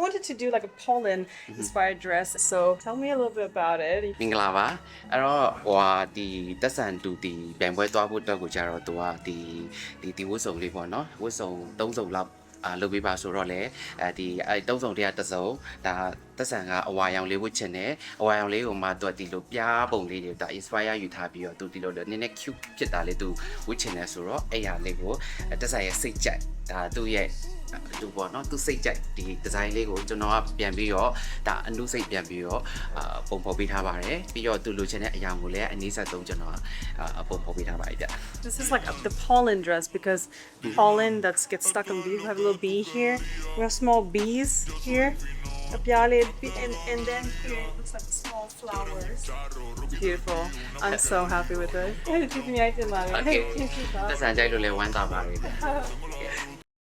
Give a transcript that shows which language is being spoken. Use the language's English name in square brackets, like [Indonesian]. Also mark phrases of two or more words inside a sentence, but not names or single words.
[English] wanted to do like a pollen inspired dress. So tell me a little bit about it. [Burmese] မင်္ဂလာပါအဲ့တော့ဟိုဟာဒီတက်ဆန်တူဒီဗန်ပွဲသွားဖို့အတွက်ကိုကြတော့သူကဒီဝတ်စုံလေးပေါ့နော်ဝတ်စုံ3စုံလောက်လုပ်ပေးပါဆို တော့လေဒီ3စုံတည်းကတစ်စုံဒါတက်ဆန်ကအဝါရောင်လေးဝတ်ချင်တယ်အဝါရောင်လေးကိုမှသူကဒီလိုပြားပုံလေးတွေဒါ inspire ယူထားပြီးတော့သူဒီလိုနည်းနည်း cute ဖြစ်တာလေးသူဝတ်ချင်တယ်ဆိုတော့အဲ့ဟာလေးကိုတက်ဆန်ရဲ့စိတ်ကြိုက်ဒါသူ့ရဲ့သူပေါ့နော်သူစိတ်ကြိုက်ဒီဒီဇိုင်းလေးကိုကျွန်တော်ကပြန်ပြီးတော့ဒါအနုစိတ်ပြန်ပြီးတော့ပုံဖော်ပေးထားပါတယ်ပြီးတော့သူလိုချင်တဲ့အရာကိုလည်းအနည်းဆက်ဆုံးကျွန်တော်ပုံဖော်ပေးထားပါတယ်ဗျ [English] This is like the pollen dress because pollen that gets stuck on bees. We have a little bee here. We have small bees here. And then here it looks like small flowers. Beautiful. I'm so happy with it. [Burmese] Okay တက်ဆန်ကြိုက်လို့လည်းဝမ်းသာပါတယ်ဗျ